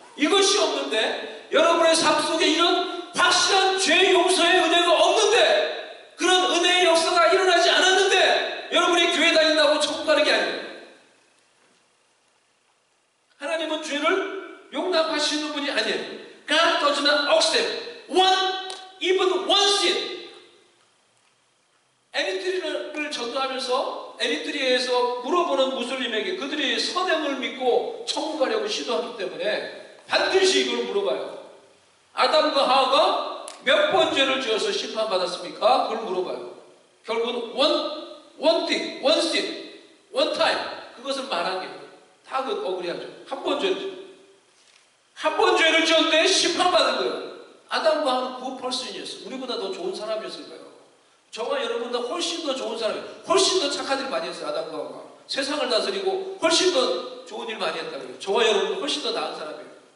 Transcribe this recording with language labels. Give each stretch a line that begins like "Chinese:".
Korean: 이것이 없는데, 여러분의 삶 속에 이런 확실한 죄 용서의 은혜가 없는데, 그런 은혜의 역사가 일어나지 않았는데 여러분이 교회 다닌다고 천국 가는 게 아니에요. 하나님은 죄를 용납하시는 분이 아니에요.
English: God does not accept even one sin.
Korean: 에리트리아를 전도하면서 에리트리아에서 물어보는 무슬림에게 그들이 선행을 믿고 천국 가려고 시도하기 때문에 반드시 이걸 물어봐요. 아담과 하와가 몇 번 죄를 지어서 심판받았습니까? 그걸 물어봐요. 결국은
English: one thing, one sin, one time.
Korean: 그것을 말한 게 다 그 억울해하죠. 한 번 죄를 지었는데 심판받은 거예요. 아담과 하와는
English: good person
Korean: 이었어요. 우리보다 더 좋은 사람이었을 거예요. 저와 여러분보다 훨씬 더 좋은 사람이에요. 훨씬 더 착한 일 많이 했어요. 아담과 하와가. 세상을 다스리고 훨씬 더 좋은 일 많이 했다고요. 저와 여러분은 훨씬 더 나은 사람이에요.